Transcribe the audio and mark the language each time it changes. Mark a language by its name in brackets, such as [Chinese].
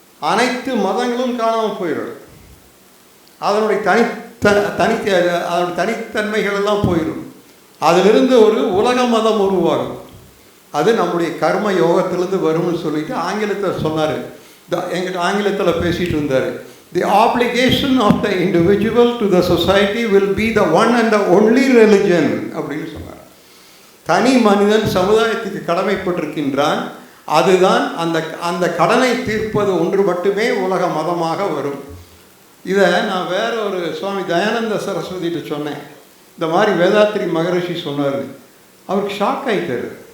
[Tamil] அனைத்து மதங்களும் காணாமல் போயிடும். அதனுடைய அதனுடைய தனித்தன்மைகள் எல்லாம் போயிடும். அதிலிருந்து ஒரு உலக மதம் உருவாகும். அது நம்முடைய கர்ம யோகத்திலிருந்து வரும்னு சொல்லிட்டு ஆங்கிலத்தில் சொன்னார். எங்கிட்ட ஆங்கிலத்தில் பேசிகிட்டு இருந்தார். [English] The obligation of the individual to the society will be the one and the only religion [Tamil] அப்படின்னு சொன்னார். தனி மனிதன் சமுதாயத்துக்கு கடமைப்பட்டிருக்கின்றான். அதுதான் அந்த கடனை தீர்ப்பது ஒன்று மட்டுமே உலக மதமாக வரும். இதை நான் வேற ஒரு சுவாமி தயானந்த சரஸ்வதிட்டு சொன்னேன். இந்த மாதிரி வேதாத்திரி மகரிஷி சொன்னார். அவருக்கு ஷாக் ஆகிட்டார்.